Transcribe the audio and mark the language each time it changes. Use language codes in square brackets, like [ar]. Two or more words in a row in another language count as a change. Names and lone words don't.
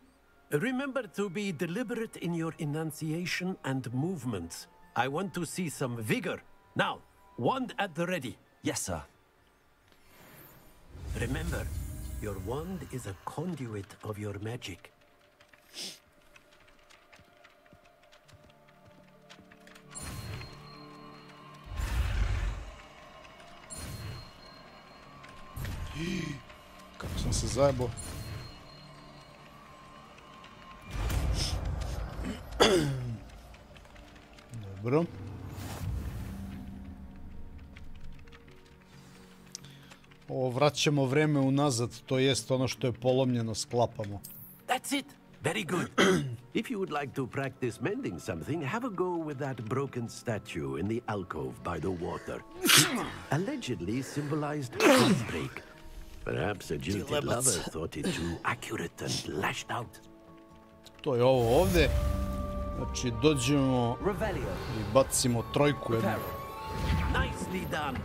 [en] Remember to be deliberate in your enunciation and movements. I want to see some vigor. Now, wand at the ready. Yes, sir. Remember, your wand is a conduit of your magic. [sr] Kako sam se zajebao. Dobro. Ovo vraćamo vreme unazad, to jest ono što je polomljeno sklapamo. [en] That's it. Very good. If you would like to practice mending something, have a go with that broken statue in the alcove by the water. It allegedly symbolized heartbreak. Perhaps a jilted lover thought it too accurate and lashed out. [sr] To je ovo ovdje. Znači, dođemo i bacimo trojku jednu. [en] Nicely done.